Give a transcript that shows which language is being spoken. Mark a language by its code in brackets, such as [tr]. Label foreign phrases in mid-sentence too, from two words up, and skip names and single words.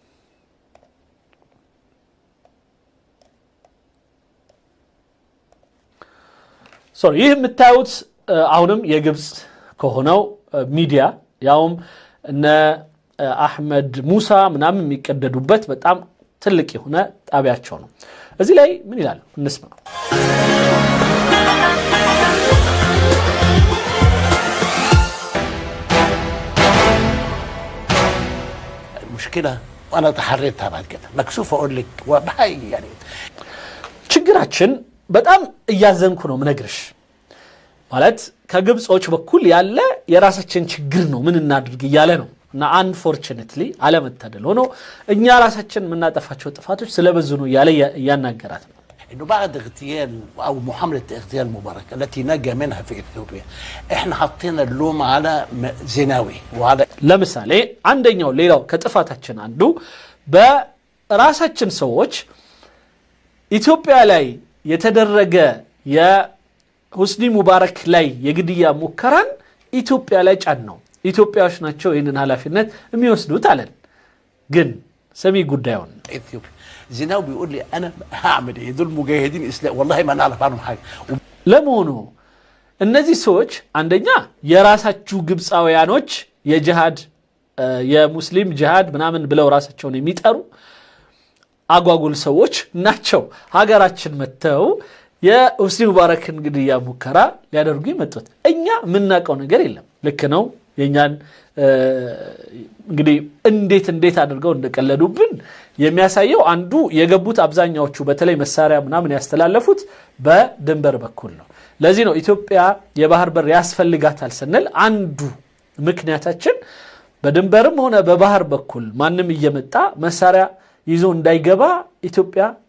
[am] ይህ የምታዩት አሁንም የግብጽ ከሆነው ሚዲያ ያውም እነ አህመድ ሙሳ ምናምን የሚቀደዱበት በጣም ትልቅ የሆነ ጣቢያቸው ነው እዚህ ላይ ምን ይላል እንስማ [ar] المشكلة وأنا تحريتها بعد كده مكسوف أقول لك وبحي يعني [am] ችግራችን በጣም እያዘንኩ ነው ምነግርሽ ማለት ከግብጾች በኩል ያለ የራሳችን ችግር ነው ምን እናድርግ ይያለ ነው እና unfortunately አለመታደል ሆኖ እኛ ራሳችን ምናጠፋቸው ጥፋቶች ስለበዙ ነው ያለ ያናገራት ነው [ar] إنه بعد اغتيال أو محاولة اغتيال مبارك التي نجا منها في إثيوبيا إحنا حطينا اللوم على زيناوي وعلى [am] ለምሳሌ አንደኛው ሌላው ከጥፋታችን አንዱ በራሳችን ሰዎች ኢትዮጵያ ላይ የተደረገ የሁስኒ ሙባረክ ላይ የግድያ ሙከራን ኢትዮጵያ ላይ ጫን ነው ኢትዮጵያዎች ናቸው ይሄንን ኃላፊነት የሚወስዱት አለን ግን ሰሚ ጉዳዩን [ar] إثيوبيا زيناوي بيقول لي أنا هعمل إيه دول مجاهدين إسلام والله ما نعرف عنهم حاجة [am] ለመሆኑ እነዚህ ሰዎች አንደኛ የራሳችሁ ግብጻውያኖች የጂሃድ የሙስሊም ጂሃድ ምናምን ብለው ራሳቸውን የሚጠሩ አጓጉል ሰዎች ናቸው ሀገራችን መተው የሁስኒ ሙባረክን ግድያ ሙከራ ሊያደርጉ ይመጡት እኛ ምናቀው ነገር የለም ልክ ነው የኛን እንግዲህ እንዴት አድርገው እንደቀለዱብን የሚያሳየው አንዱ የገቡት አብዛኛዎቹ በተለይ መሳሪያ ምናምን ያስተላለፉት በድንበር በኩል ነው ለዚህ ነው ኢትዮጵያ የባህር በር ያስፈልጋታል ስንል አንዱ ምክንያታችን በድንበርም ሆነ በባህር በኩል ማንም እየመጣ መሳሪያ ይዞ እንዳይገባ ኢትዮጵያ